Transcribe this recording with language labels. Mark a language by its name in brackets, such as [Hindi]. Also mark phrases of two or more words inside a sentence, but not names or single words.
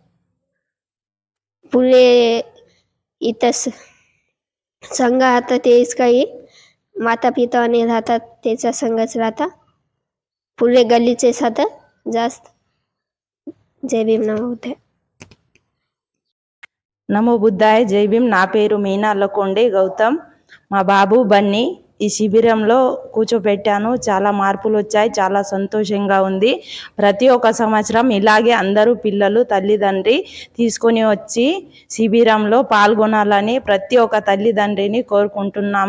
[Marathi] पुरे इथं संघ राहतात तेच काही माता पिताने राहतात, त्याचा संघच राहता. पुरे गल्लीचेच राहतात जास्त. जय भीम, नमो बुद्धाय. [Telugu] నమో బుద్ధాయ. జై భీమ్. నా పేరు మీనా అల్లకొండే గౌతమ్. మా బాబు బన్నీ ఈ శిబిరంలో కూర్చోపెట్టాను. చాలా మార్పులు వచ్చాయి. చాలా సంతోషంగా ఉంది. ప్రతి ఒక్క సంవత్సరం ఇలాగే అందరూ పిల్లలు తల్లిదండ్రి తీసుకొని వచ్చి శిబిరంలో పాల్గొనాలని ప్రతి ఒక్క తల్లిదండ్రిని కోరుకుంటున్నాము.